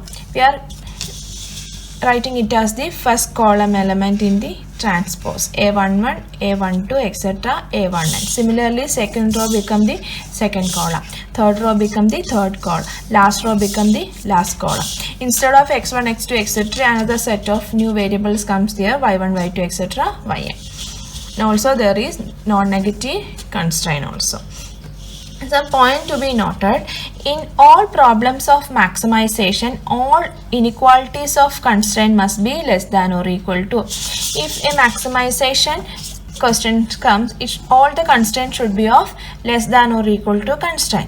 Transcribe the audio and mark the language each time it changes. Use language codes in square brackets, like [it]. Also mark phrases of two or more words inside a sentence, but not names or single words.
[en] We are writing it as the first column element in the transpose. A11, A12, etc. A11. Similarly, second row become the second column. Third row become the third column. Last row become the last column. Instead of x1, x2, etc., another set of new variables comes there, y1, y2, etc., yn. Now also there is non-negative constraint also. Some point to be noted: in all problems of maximization, all inequalities of constraint must be less than or equal to. If a maximization question comes, all the constraint should be of less than or equal to constraint.